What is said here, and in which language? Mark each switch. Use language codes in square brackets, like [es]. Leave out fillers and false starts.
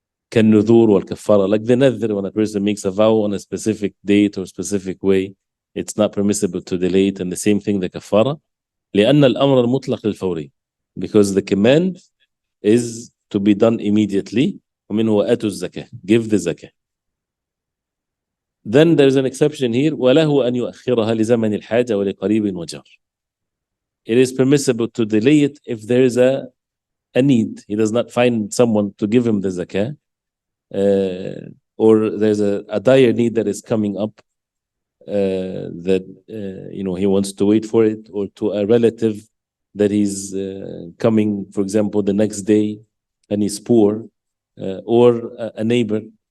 [ar] كالنذور والكفارة, [en] like the nadhr, when a person makes a vow on a specific date or specific way, it's not permissible to delay it. And the same thing, the kafara. [ar] لأن الأمر المطلق للفوري, [en] because the command is to be done immediately. [ar] ومنه آتوا الزكاة, [en] give the zakah. Then there's an exception here. [ar] وله أن يؤخرها لزمن الحاجة ولقريب وجار. [en] It is permissible to delay it if there is a need. He does not find someone to give him the zakah, or there's a dire need that is coming up, that he wants to wait for it, or to a relative that he's coming, for example, the next day, and he's poor, or a neighbor.